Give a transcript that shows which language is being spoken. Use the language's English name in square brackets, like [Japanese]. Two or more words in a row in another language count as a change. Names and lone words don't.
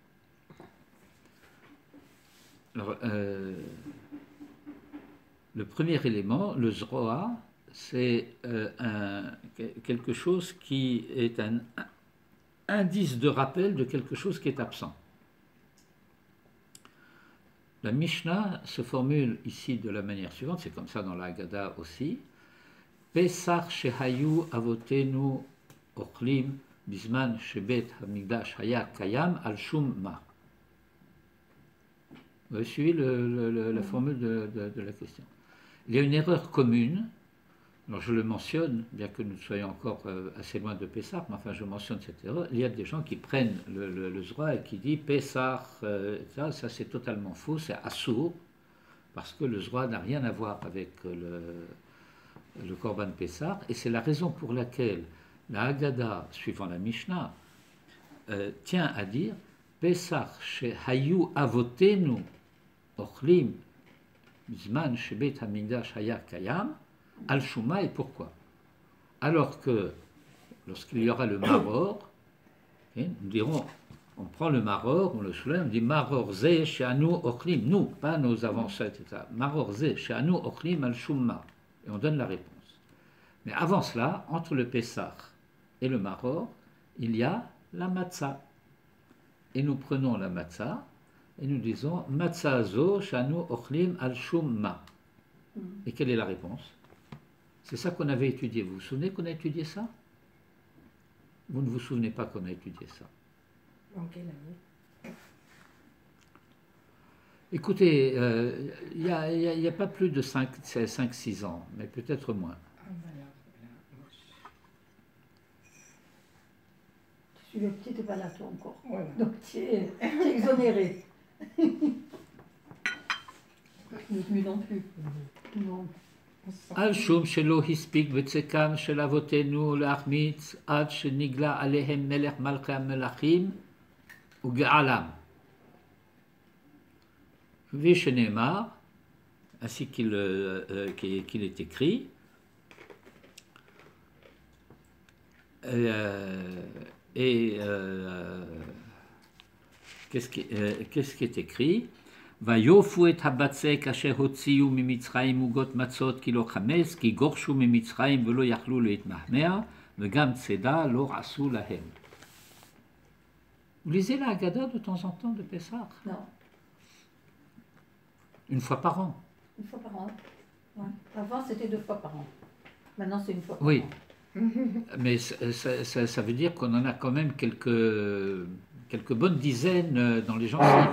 [French] Alors, le premier élément, le Zroa, c'est quelque chose qui est un indice de rappel de quelque chose qui est absent. La Mishnah se formule ici de la manière suivante, c'est comme ça dans la Haggadah aussi. [Hebrew] פסח שהיו אבותינו אוכלים בזמן שבית המקדש היה קיים על שום מה. [French] Vous avez suivi la formule de la question. Il y a une erreur commune. Alors je le mentionne, bien que nous soyons encore assez loin de Pessah, mais enfin je mentionne cette erreur. Il y a des gens qui prennent le Zora et qui disent Pessah, ça c'est totalement faux, c'est Assour, parce que le Zora n'a rien à voir avec le [Hebrew] קרבן פסח, [French] et c'est la raison pour laquelle la Haggadah, suivant la Mishnah, tient à dire [Hebrew] פסח שהיו אבותינו אוכלים בזמן שבית המקדש היה קיים על שום מה, [French] et pourquoi? Alors que lorsqu'il y aura le Maror, nous dirons, on prend le Maror, on le soulève, on dit [Hebrew] מרור זה שאנו אוכלים, [French] nous, pas nos ancêtres, etc. [Hebrew] מרור זה שאנו אוכלים על שום מה, [French] et on donne la réponse. Mais avant cela, entre le Pessah et le Maror, il y a la Matzah. Et nous prenons la Matzah et nous disons [Hebrew] מצה זו שאנו אוכלים על שום מה. [French] Et quelle est la réponse? C'est ça qu'on avait étudié. Vous vous souvenez qu'on a étudié ça? Vous ne vous souvenez pas qu'on a étudié ça? En quelle année? Écoutez, il n'y a pas plus de 5-6 ans, mais peut-être moins. Ah, voilà. Tu n'étais pas là toi encore. Voilà. Donc tu es exonéré. Lui non plus. Non. [Hebrew] על שום שלא הספיק בצקם של אבותינו להחמיץ עד שנגלה עליהם מלך מלכי המלכים וגאלם. Vishenemar, [French] ainsi qu'il est écrit, qu'est-ce qui est écrit? [Hebrew] ויופו את הבצק אשר הוציאו ממצרים עוגות מצות כי לא חמץ, כי גורשו ממצרים ולא יכלו להתמהמה, וגם צידה לא עשו להם. [French] Vous lisez la Haggadah de temps en temps de Pessah? Non, Une fois par an? une fois par an. Ouais. Avant, c'était 2 fois par an. Maintenant, c'est 1 fois par Oui. an. Mais ça veut dire qu'on en a quand même quelques bonnes dizaines dans les gencives.